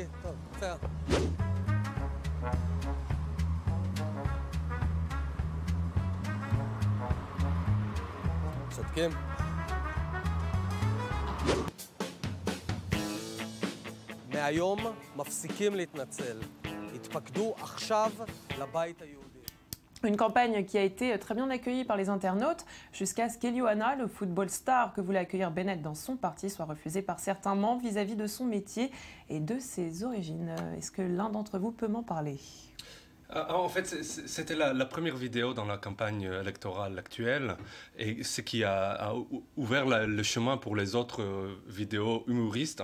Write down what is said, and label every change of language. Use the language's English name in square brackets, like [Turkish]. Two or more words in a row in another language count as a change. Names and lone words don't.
[Hebrew] טוב, בסדר. צודקים? מהיום מפסיקים להתנצל. התפקדו עכשיו לבית היהודי. [French] Une campagne qui a été très bien accueillie par les internautes, jusqu'à ce qu'Elioana, le [English] football star [French] que voulait accueillir Bennett dans son parti, soit refusé par certains membres vis-à-vis de son métier et de ses origines. Est-ce que l'un d'entre vous peut m'en parler ? En fait, c'était la première vidéo dans la campagne électorale actuelle, et ce qui a ouvert le chemin pour les autres vidéos humoristes.